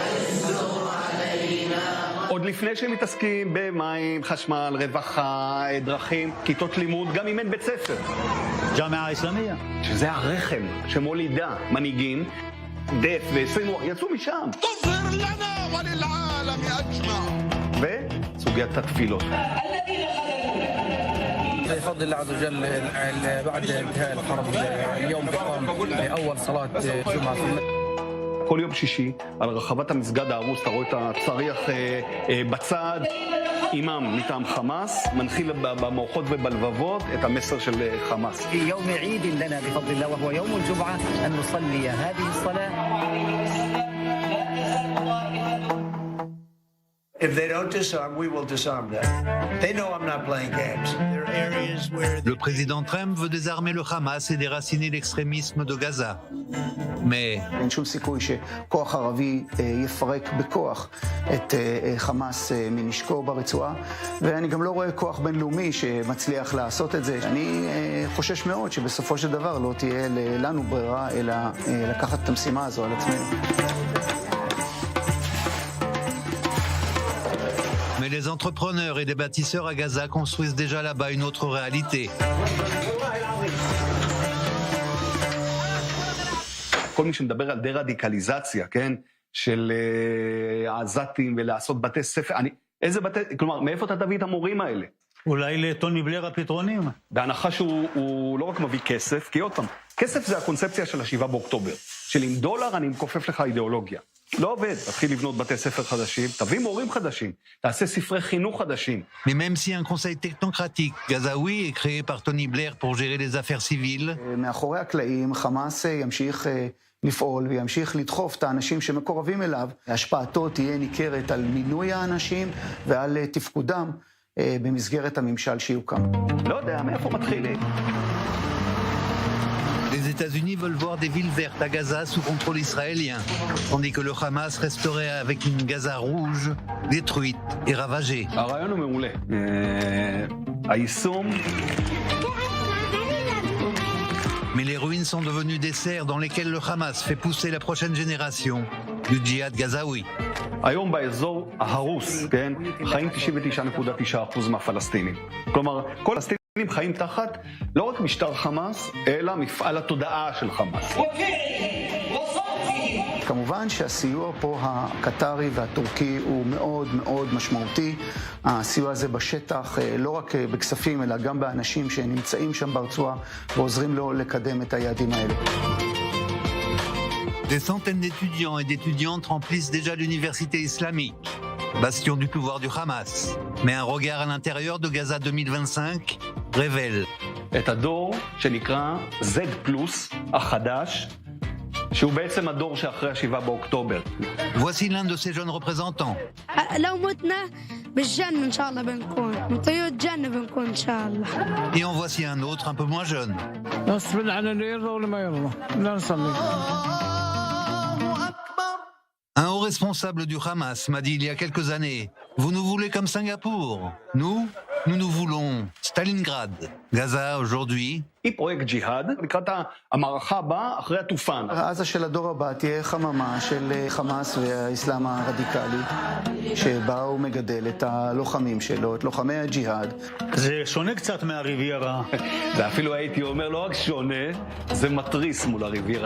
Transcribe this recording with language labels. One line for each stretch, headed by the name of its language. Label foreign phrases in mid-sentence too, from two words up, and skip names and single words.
Hebrew: עוד לפני שהם מתעסקים במים, חשמל, רווחה, דרכים, כיתות לימוד, גם אם אין בית ספר. ג'אמעה האסלאמיה. שזה הרחם שמולידה מנהיגים, דף וסינואר, יצאו משם. תופר לנו וללעלם אג'מע. וסוגיית התפילות.
Arabic: بفضل الله عز وجل بعد انتهاء الحرب اليوم تقام أول صلاة جمعة في
Hebrew: כל יום שישי, על רחבת המסגד ההרוס, אתה רואה את הצריח בצד, אימאם מטעם חמאס, מנחיל במוחות ובלבבות את המסר של חמאס.
Arabic: يوم عيد لنا بفضل الله وهو يوم الجمعة أن نصلي هذه الصلاة.
English: If they don't disarm, we will disarm them. They know I'm not playing games.
French: Le président Trump veut désarmer le Hamas et déraciner l'extrémisme de Gaza. Mais
Hebrew: אין שום סיכוי שכוח ערבי יפרק בכוח את חמאס מנשקו ברצועה, ואני גם לא רואה כוח בינלאומי שמצליח לעשות את זה. אני חושש מאוד שבסופו של דבר לא תהיה לנו ברירה אלא לקחת את המשימה הזו על עצמנו.
French: Mais les entrepreneurs et les bâtisseurs à Gaza construisent déjà là-bas une autre réalité.
Hebrew: כל מי שמדבר על דה-רדיקליזציה, כן? של העזתים ולעשות בתי ספר, איזה בתי, כלומר, מאיפה אתה תביא את המורים האלה? אולי לטוני בלר הפתרונים. בהנחה שהוא לא רק מביא כסף, כי עוד פעם, כסף זה הקונספציה של ה7 באוקטובר, של עם דולר אני מכופף לך אידיאולוגיה. לא עובד, תתחיל לבנות בתי ספר חדשים, תביא מורים חדשים, תעשה ספרי חינוך חדשים.
French: Mais même si un conseil technocratique gazaoui est créé par Tony Blair pour gérer les affaires civiles,
Hebrew: מאחורי הקלעים חמאס ימשיך לפעול וימשיך לדחוף את האנשים שמקורבים אליו. השפעתו תהיה ניכרת על מינוי האנשים ועל תפקודם במסגרת הממשל שיוקם. לא יודע, מאיפה מתחילים?
French: les États-Unis veulent voir des villes vertes à Gaza sous contrôle israélien, tandis que le Hamas resterait avec une Gaza rouge, détruite et ravagée.
Hebrew: הרעיון הוא מעולה. היישום...
French: Mais les ruines sont devenues des serres dans lesquelles le Hamas fait pousser la prochaine génération du djihad gazaoui.
Hebrew: היום באזור ההרוס, כן, חיים 99.9% מהפלסטינים. כלומר, כל הפלסטינים חיים תחת לא רק משטר חמאס, אלא מפעל התודעה של חמאס. כמובן שהסיוע פה הקטרי והטורקי הוא מאוד מאוד משמעותי. הסיוע הזה בשטח, לא רק בכספים, אלא גם באנשים שנמצאים שם ברצועה ועוזרים לו לקדם את היעדים האלה.
French: Des centaines d'étudiants et d'étudiantes remplissent déjà l'université islamique, bastion du pouvoir du Hamas. Mais un regard à l'intérieur de Gaza 2025 révèle
Hebrew: את הדור שנקרא Z+, החדש, שהוא בעצם הדור שאחרי ה7 באוקטובר.
French: Voici l'un de ces jeunes représentants.
Arabic: لو متنا بالجنة إن شاء الله بنكون مطيور الجنة بنكون إن شاء الله.
French: Et en voici un autre un peu moins jeune.
Arabic: نصبر على اللي يرضى ولا ما يرضى لا نصلي.
French: Un haut responsable du Hamas m'a dit il y a quelques années, vous nous voulez comme Singapour. Nous voulons Stalingrad. Gaza aujourd'hui.
Hebrew: היא פרויקט ג'יהאד, לקראת המערכה הבאה אחרי התופן. עזה של הדור הבא תהיה חממה של חמאס והאסלאם הרדיקלי, שבה הוא מגדל את הלוחמים שלו, את לוחמי הג'יהאד. זה שונה קצת מהריביירה. זה אפילו הייתי אומר, לא רק שונה, זה מטריס מול הריביירה.